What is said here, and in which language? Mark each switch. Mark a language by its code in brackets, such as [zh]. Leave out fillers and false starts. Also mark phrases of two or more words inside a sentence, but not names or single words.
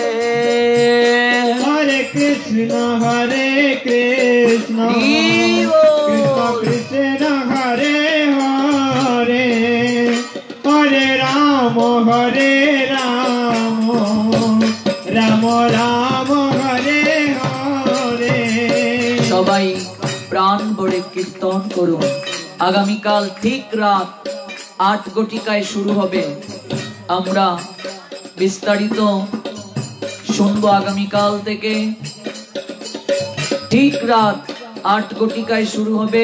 [sa] हरे कृष्ण कृष्ण कृष्ण हरे हरे हरे राम राम राम हरे हरे [bn] সবাই প্রাণ ভরে কীর্তন করুন। আগামীকাল ঠিক রাত 8 ঘটিকায় শুরু হবে। আমরা বিস্তারিত শুনবো আগামীকাল থেকে। ঠিক রাত 8 ঘটিকায় শুরু হবে।